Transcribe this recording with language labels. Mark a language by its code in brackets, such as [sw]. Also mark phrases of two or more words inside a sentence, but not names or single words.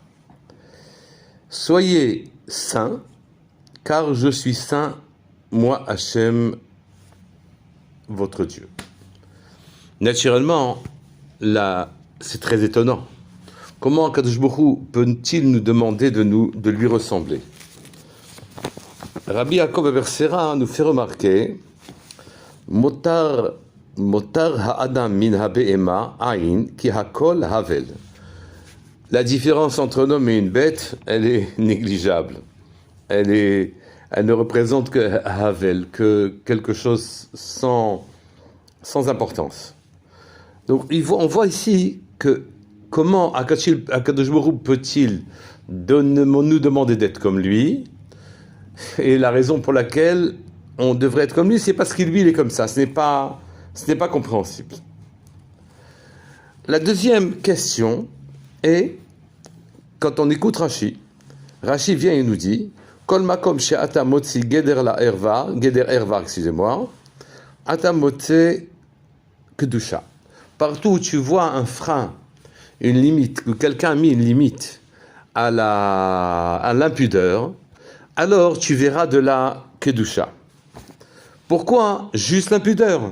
[fr] Soyez saints, car je suis saint, moi Hashem, votre Dieu. Naturellement, là, c'est très étonnant. Comment [he] קדוש ברוך הוא [fr] peut-il nous demander de lui ressembler? Rabbi Yaakov Abersera nous fait remarquer [he] מותר האדם מן הבהמה אין כי הכל הבל. [fr] La différence entre un homme et une bête, elle est négligeable. Elle ne représente que havel, que quelque chose sans importance. Donc on voit ici que comment [he] הקדוש ברוך הוא [fr] peut-il nous demander d'être comme lui, et la raison pour laquelle on devrait être comme lui, c'est parce que lui il est comme ça. Ce n'est pas compréhensible. La deuxième question est, quand on écoute Rashi vient et nous dit [he] כל מקום שאתה מוצא גדר ערוה, [fr] excusez-moi, [he] אתה מוצא קדושה. [fr] Partout où tu vois un frein, une limite, où quelqu'un a mis une limite à l'impudeur, alors tu verras de la kedusha. Pourquoi juste l'impudeur?